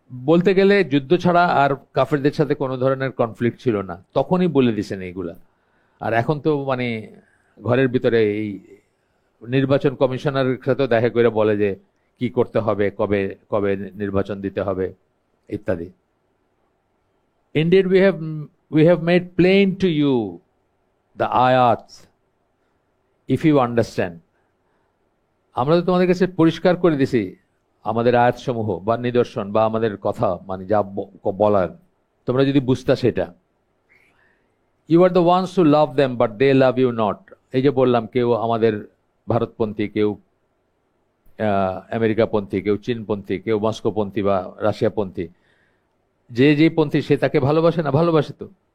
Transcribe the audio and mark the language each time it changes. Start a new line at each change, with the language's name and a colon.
Bangla: বলতে গেলে যুদ্ধ ছাড়া আর কাফেরদের সাথে কোনো ধরনের কনফ্লিক্ট ছিল না, তখনই বলে দিছেন এইগুলা। আর এখন তো মানে ঘরের ভিতরে এই নির্বাচন কমিশনার সাথেও দেখা করে বলে যে কি করতে হবে, কবে কবে নির্বাচন দিতে হবে ইত্যাদি।
English: Indeed, we have made plain to you the ayats, if you understand.
Bangla: আমরা তো তোমাদের কাছে পরিষ্কার করে দিছি আমাদের আয়াত সমূহ বা নিদর্শন বা আমাদের কথা, মানে যা বলার, তোমরা যদি বুঝতা সেটা।
English: You are the ones who love them but they love you not.
Bangla: এই যে বললাম, কেউ আমাদের ভারতপন্থী, কেউ আমেরিকাপন্থী, কেউ চীনপন্থী, কেউ মস্কোপন্থী বা রাশিয়াপন্থী, যে যে পন্থী সে তাকে ভালোবাসে না? ভালোবাসে তো।